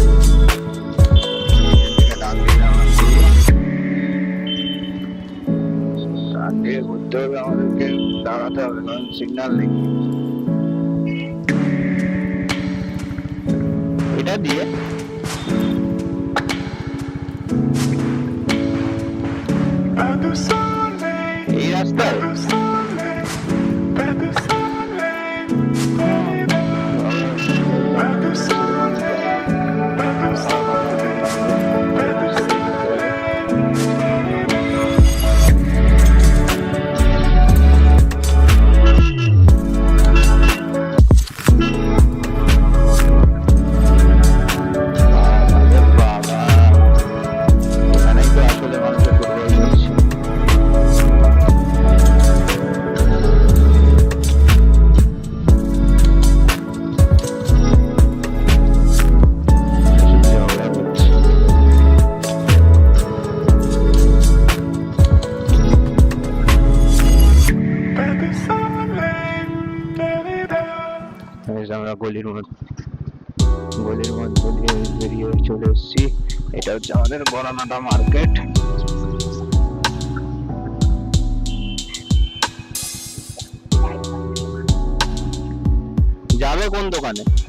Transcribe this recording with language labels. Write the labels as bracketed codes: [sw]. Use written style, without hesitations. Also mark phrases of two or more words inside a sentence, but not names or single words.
[bn] ডান দিকে আমার ডান দিকে ঘুরতে হবে, আমাদেরকে দাঁড়াতে হবে কারণ সিগন্যাল নেই। এটা দিয়ে [fr] Pas de soleil, [bn] এই রাস্তায় [fr] pas de soleil, pas de soleil, pas de soleil, pas de soleil, pas de [bn] বাবা, এখানেই তো আসলে মানুষের ফুটবল চলছে। ঝগড়া হচ্ছে। [fr] pas de soleil, [bn] এই যে আমরা গলির মধ্যে দিয়ে বেরিয়ে চলে এসেছি। এটা হচ্ছে আমাদের বড়নাটা মার্কেট। যাবে কোন দোকানে?